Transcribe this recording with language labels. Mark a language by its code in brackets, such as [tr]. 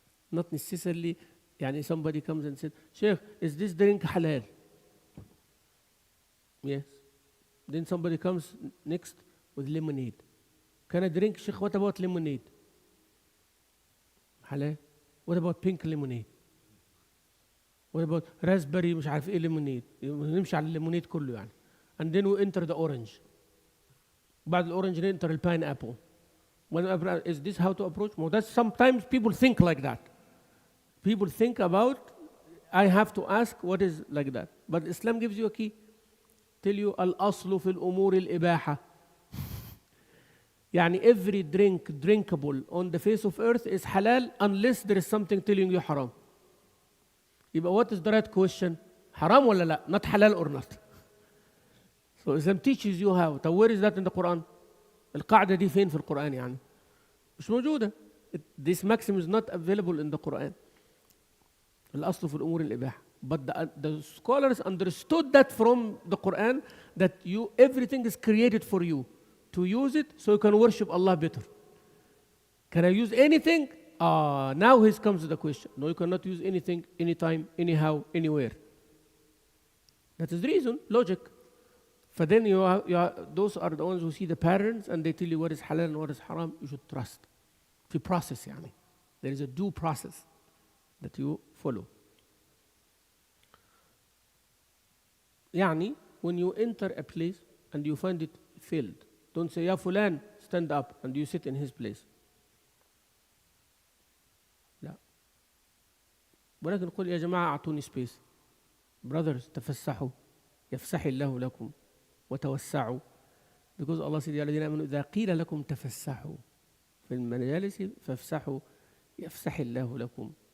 [en] Not necessarily, [ar] يعني [en] somebody comes and said, Sheikh, is this drink halal? Yes. Then somebody comes next with lemonade. Can I drink, Sheikh, what about lemonade? Halal. What about pink lemonade? What about raspberry [ar] مش عارف ايه [en] lemonade؟ [ar] نمشي على الليمونيد كله يعني. [en] And then we enter the orange. [ar] بعد الاورنج [en] enter the pineapple. Is this how to approach? Well, that's sometimes people think like that. People think about, I have to ask what is like that. But Islam gives you a key. Tell you [ar] الأصل في الأمور الإباحة. [en] يعني every drink drinkable on the face of earth is halal unless there is something telling you haram. [ar] يبقى [en] what is the right question? [ar] حرام ولا لا? [en] Not halal or not. So Islam teaches you how. [ar] طب [en] where is that in the Quran? [ar] القاعدة دي فين في القرآن يعني؟ مش موجودة. [en] This maxim is not available in the Quran. [ar] الأصل في الأمور الإباحة. [en] But the scholars understood that from the Quran that everything is created for you to use it so you can worship Allah better. Can I use anything? Now here comes the question. No, you cannot use anything, anytime, anyhow, anywhere. That is the reason, logic. For then those are the ones who see the patterns and they tell you what is halal and what is haram. You should trust. [ar] في process يعني. [en] There is a due process that you follow. [ar] يعني [en] when you enter a place and you find it filled, don't say [ar] يا فلان [en] stand up and you sit in his place. [ar] لا. ولكن قل يا جماعة أعطوني [en] space. Brothers [ar] تفسحوا يفسح الله لكم وتوسعوا. [en] Because Allah said [ar] يا الذين آمنوا إذا قيل لكم تفسحوا في المجالس فافسحوا يفسح الله لكم.